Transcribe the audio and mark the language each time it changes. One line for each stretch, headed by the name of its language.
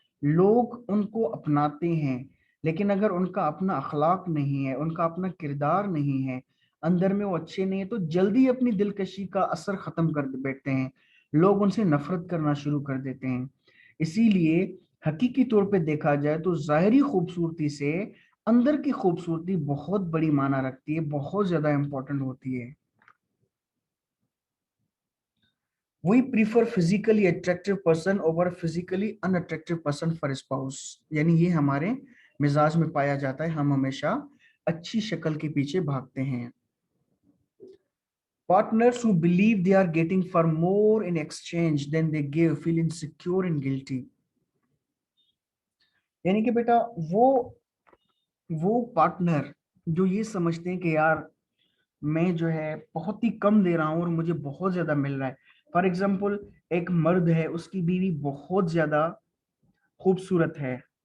Hindi: लोग उनको अपनाते हैं, लेकिन अगर उनका अपना अखलाक नहीं है, उनका अपना किरदार नहीं है, अंदर में वो अच्छे नहीं है, तो जल्दी अपनी दिलकशी का असर खत्म कर बैठते हैं। लोग उनसे नफरत करना शुरू कर देते हैं। इसीलिए हकीकी तौर पे देखा जाए तो जाहिरी खूबसूरती से अंदर की खूबसूरती बहुत बड़ी माना रखती है, बहुत ज्यादा इंपॉर्टेंट होती है।
English: We prefer physically attractive person over physically unattractive person for spouse।
Hindi: यानी ये हमारे मिजाज में पाया जाता है, हम हमेशा अच्छी शक्ल के पीछे भागते हैं।
English: Partners who believe they are getting far more in exchange than they give feel insecure and guilty।
Hindi: यानी कि बेटा वो पार्टनर जो ये समझते हैं कि यार मैं जो है बहुत ही कम दे रहा हूँ और मुझे बहुत ज्यादा मिल रहा है। फॉर एग्जाम्पल, एक मर्द है, उसकी बीवी बहुत ज्यादा खूबसूरत है।